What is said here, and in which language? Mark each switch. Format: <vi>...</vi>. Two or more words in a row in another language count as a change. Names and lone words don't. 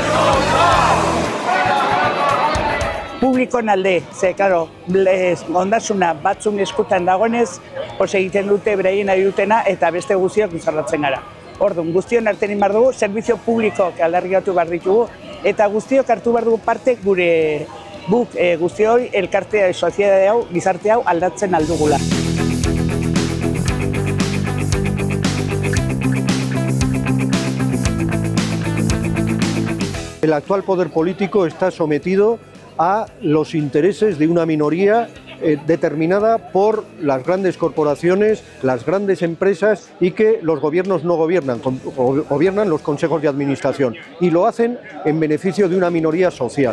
<eu>Publikoen alde, ze, karo, ondasuna batzun eskutan dagoenez, egiten dute beraien nahi dutena eta beste guztiak izarratzen gara. Orduan, guztion artean behar dugu, servizio publikoak aldarrikatu behar ditugu, eta guztiok hartu behar dugu parte gure guztioi elkartea, soziedade hau, gizarte hau aldatzen aldugula.</eu> <es>El actual poder político está sometido a los intereses de una minoría determinada por las grandes corporaciones, las grandes empresas y que los gobiernos no gobiernan, gobiernan los consejos de administración y lo hacen en beneficio de una minoría social.</es>